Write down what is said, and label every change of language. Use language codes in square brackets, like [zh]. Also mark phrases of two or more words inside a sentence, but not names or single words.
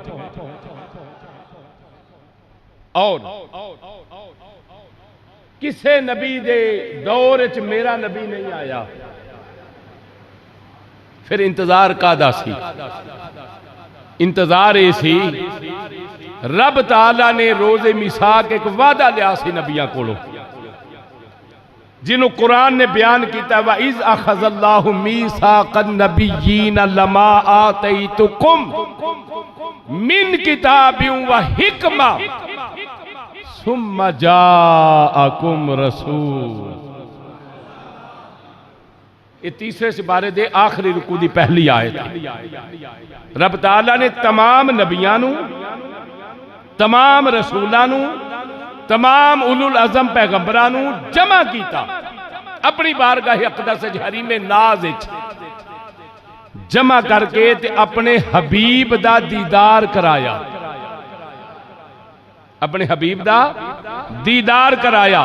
[pa] ਔਰ ਕਿਸੇ ਨਬੀ ਦੇ ਦੌਰ ਚ ਮੇਰਾ ਨਬੀ ਨਹੀਂ ਆਇਆ, ਫਿਰ ਇੰਤਜ਼ਾਰ ਕਾਦਾ ਸੀ? ਇੰਤਜ਼ਾਰ ਯੇ ਸੀ, ਰੱਬ ਤਾਲਾ ਨੇ ਰੋਜ਼ੇ ਮੀਸਾਕ ਏਕ ਵਾਦਾ ਲਿਆ ਸੀ ਨਬੀਆਂ ਕੋਲੋਂ, ਜਿਨ੍ਹੋਂ ਕੁਰਾਨ ਨੇ ਬਯਾਨ ਕੀਆ [ar] وإذ أخذ الله ميثاق النبيين لما آتيتكم من كتاب وحكمة ثم جاءكم رسول. [pa] ਯੇ ਤੀਸਰੇ ਸਿਪਾਰੇ ਦੇ ਆਖ਼ਰੀ ਰੁਕੂ ਦੀ ਪਹਿਲੀ ਆਇਤ। ਰੱਬ ਤਾਲਾ ਨੇ ਤਮਾਮ ਨਬੀਆਂ ਨੂ, ਤਮਾਮ ਰਸੂਲਾਂ ਨੂ, ਤਮਾਮ ਉਲੁਲ ਅਜ਼ਮ ਪੈਗ਼ੰਬਰਾਂ ਨੂ ਜਮਾ ਕੀਤਾ ਅਪਣੀ ਬਾਰਗਾਹ ਅਕ਼ਦਸ ਹਰੀਮੇ ਨਾਜ਼ ਵਿਚ ਜਮਾ ਕਰਕੇ ਤੇ ਅਪਣੇ ਹਬੀਬ ਦਾ ਦੀਦਾਰ ਕਰਾਇਆ, ਅਪਣੇ ਹਬੀਬ ਦਾ ਦੀਦਾਰ ਕਰਾਇਆ।